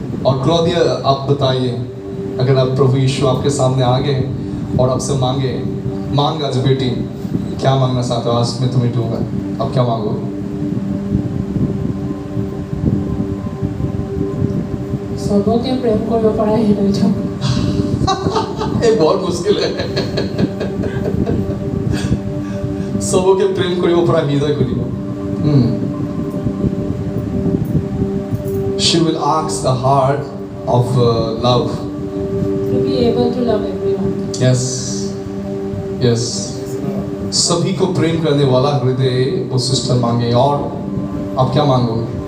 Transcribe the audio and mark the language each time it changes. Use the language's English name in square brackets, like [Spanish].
[Hindi] और क्लौदिया आप बताइए, अगर आप प्रभु यीशु आपके सामने आ गए और आपसे मांग आज बेटी क्या मांगना चाहते हो, आज मैं तुम्हें दूंगा, आप क्या मांगोगे? सबके प्रेम [Assamese] কৰিব পৰা হৃদয়টো। [Hindi] ये बहुत मुश्किल है। सबके प्रेम [Assamese] কৰিব পৰা হৃদয় খুলিব। [English] She will ask the heart of love. To be able to love everyone. Yes, yes. [Hindi] सभी को प्रेम करने वाला हृदय वो सिस्टर मांगे। और आप क्या मांगोगे?